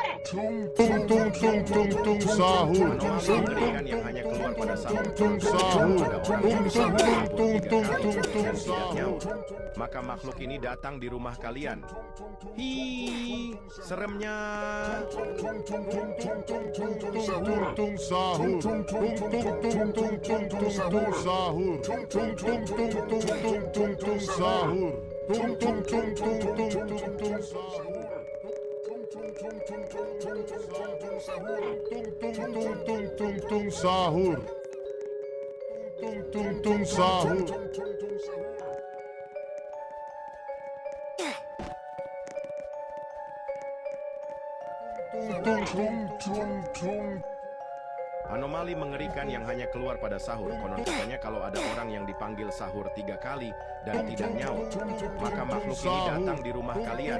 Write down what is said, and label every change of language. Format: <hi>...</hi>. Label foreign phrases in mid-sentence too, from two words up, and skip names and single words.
<id>tung tung tung tung tung sahur. Anomali mengerikan yang hanya keluar pada sahur. Tung sahur. Ada orang yang Tung tung disambut tung tiga tung kali tung tung dan tidak sahur. nyaut. Maka makhluk ini datang di rumah kalian. Hi, seremnya. Tung tung sahur. Tung tung tung tung tung tung sahur. Tung tung tung tung tung sahur. Tung tung tung tung tung sahur. Tung sahur. Tung sahur. Anomali mengerikan yang hanya keluar pada sahur. Konon katanya kalau ada orang yang dipanggil sahur 3 kali dan tidak nyaut, maka makhluk ini datang di rumah kalian.</id>